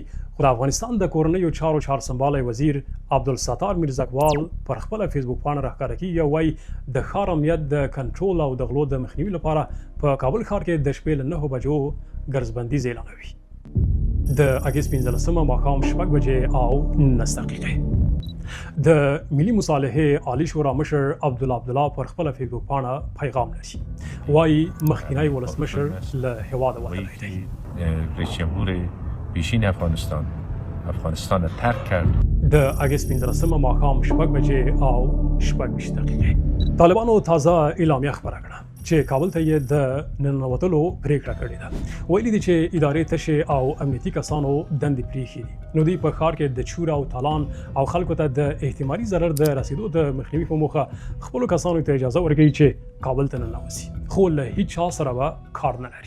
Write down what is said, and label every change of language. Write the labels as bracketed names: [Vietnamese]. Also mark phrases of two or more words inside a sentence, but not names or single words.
[Pashto] خو د افغانستان د کورنیو چارو چارسنبالی وزیر عبدالستار میرزاکوال پر خپله فیسبوک پاڼه راښکاره کېږي او وایي د ښار امنیت د کنټرول او د غلو د مخنیوي لپاره په کابل ښار کې د شپې له 9 بجو ګرځبندیز اعلانوي. د اګست 15مه ماښام 6:19 د ملي مصالحې عالی شورا مشر عبدالله پر خپله فیسبوک پاڼه پیغام لري. وایي مخکینی ولسمشر له هېواده وتلی دی. [Persian] رئیس جمهور پیشین افغانستان ترک کرد. [Pashto] د اګست 15مه ماښام 6:20 طالبانو تازه اعلامیه خپره کړه چې کابل ته یې د ننوتلو پریکړه کړې ده. ویلي دي چې ادارې تشې او امنیتي کسانو دندې پرېښي دي. نو دوی په ښار کې د چور او تالان او خلکو ته د احتمالي ضرر د رسیدو د مخنیوي په موخه خپلو کسانو ته اجازه ورکوي چې کابل ته ننوځي، خو له هیڅ چا سره به کار نه لري.